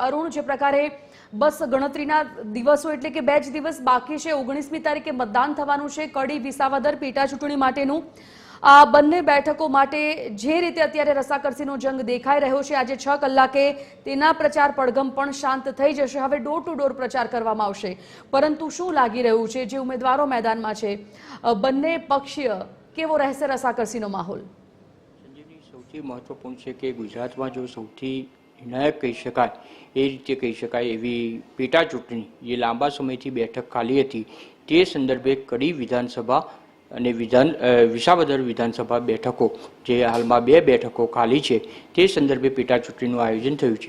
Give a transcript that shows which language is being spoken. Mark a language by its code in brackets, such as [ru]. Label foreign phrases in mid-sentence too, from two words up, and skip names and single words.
[gu] અરુણ, જે પ્રકારે બસ ગણતરીના દિવસોં એટલે કે 2 દિવસ બાકી હૈ, 19મી તારીખે મતદાન થવાનું છે। કડી વિસાવદર પેટા ચૂંટણી માટેનું આ બંને બેઠકોં માટે જે રીતે અત્યારે રસાકસીનો જંગ દેખાઈ રહ્યો છે, આજ 6 કલાકે તેના પ્રચાર પડઘમ પણ શાંત થઈ જશે। હવે [en] door to door [gu] પ્રચાર કરવામાં આવશે, પરંતુ શું લાગી રહ્યું છે જે ઉમેદવારો મેદાનમાં છે, બંને પક્ષીય કેવો રહેશે રસાકસીનો માહોલ? સૌથી મહત્વપૂર્ણ છે કે ગુજરાતમાં જો સૌથી નિર્ણાયક કહી શકાય એ રીતે કહી શકાય એવી પેટા ચૂંટણી જે લાંબા સમયથી બેઠક ખાલી હતી તે સંદર્ભે કડી વિધાનસભા અને વિસાવદર વિધાનસભા બેઠકો જે હાલમાં 2 બેઠકો ખાલી છે તે સંદર્ભે પેટા ચૂંટણીનું આયોજન થયું છે।